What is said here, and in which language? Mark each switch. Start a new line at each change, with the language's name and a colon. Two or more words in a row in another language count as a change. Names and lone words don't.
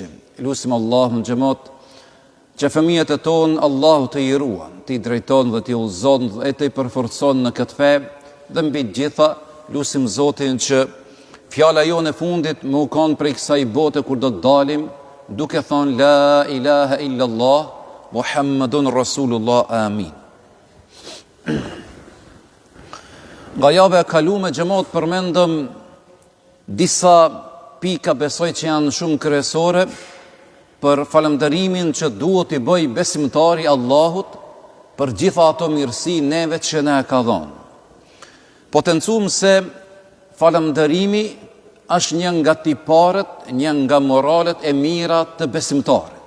Albanian: Lusim Allahun xhamat që fëmijët e tonë Allahu të I ruan, të I drejton dhe të I udhëzon dhe të I përforcon në këtë fe, dhe mbi të gjitha lusim Zotin që fjala jonë e fundit më u kanë prej kësaj bote kur do të dalim, duke thënë
Arabic: لا إله إلا الله محمد رسول الله.
Albanian: Amin. Nga java e kalume xhamat përmendëm disa pika besoj që janë shumë kryesore për falënderimin që duhet I bëj besimtari Allahut për gjitha ato mirësi neve që na e ka dhënë. Potencum se falënderimi është një nga tiparet, një nga moralet e mira të besimtarit.